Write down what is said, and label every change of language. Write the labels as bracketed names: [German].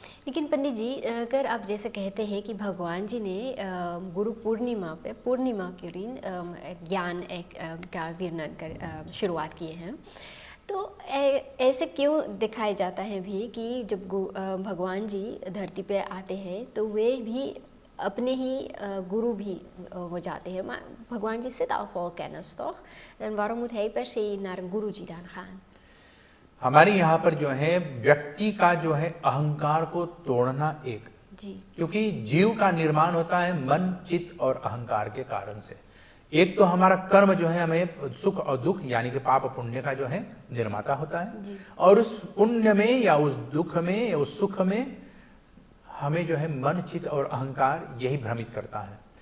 [Hindi] लेकिन पंडित जी, अगर आप जैसे कहते हैं कि भगवान जी ने गुरु पूर्णिमा पे, पूर्णिमा के दिन ज्ञान का वर्णन कर शुरुआत किए हैं, तो ऐसे क्यों दिखाया जाता है भी कि जब भगवान जी धरती पे आते हैं तो वे भी अपने ही गुरु भी हो जाते हैं। [Dutch] भगवान जी zit al vol kennis, toch? En waarom moet hij per se naar een गुरु जी dan gaan? [Hindi] हमारे यहाँ पर जो है व्यक्ति का जो है अहंकार को तोड़ना एक जी। क्योंकि जीव का निर्माण होता है मन, चित्त और अहंकार के कारण से। एक तो हमारा कर्म जो है हमें सुख और दुख यानी कि पाप पुण्य का जो है निर्माता होता है और उस पुण्य में या उस दुख में या उस सुख में हमें जो है मन, चित्त और अहंकार यही भ्रमित करता है।